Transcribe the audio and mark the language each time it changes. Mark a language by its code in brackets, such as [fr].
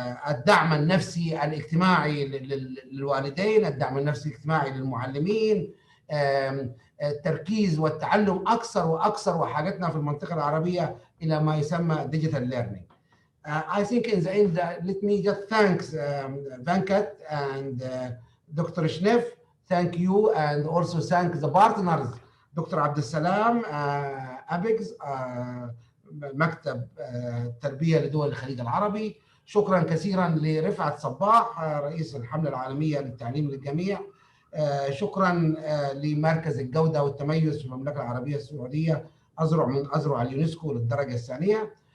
[ar] الدعم النفسي الاجتماعي للوالدين، الدعم النفسي الاجتماعي للمعلمين، التركيز والتعلم أكثر وأكثر، وحاجتنا في المنطقة العربية إلى ما يسمى digital learning. [en] I think in the end, let me just thank Venkat and Dr. Schneef. Thank you, and also thank the partners, Dr. [ar] Abdessalam, أبيكس، مكتب التربية لدول الخليج العربي. شكرا كثيرا لرفعت صباح، رئيس الحملة العالمية للتعليم للجميع. شكرا لمركز الجودة والتميز في المملكة العربية السعودية، أذرع من أذرع اليونسكو للدرجة الثانية.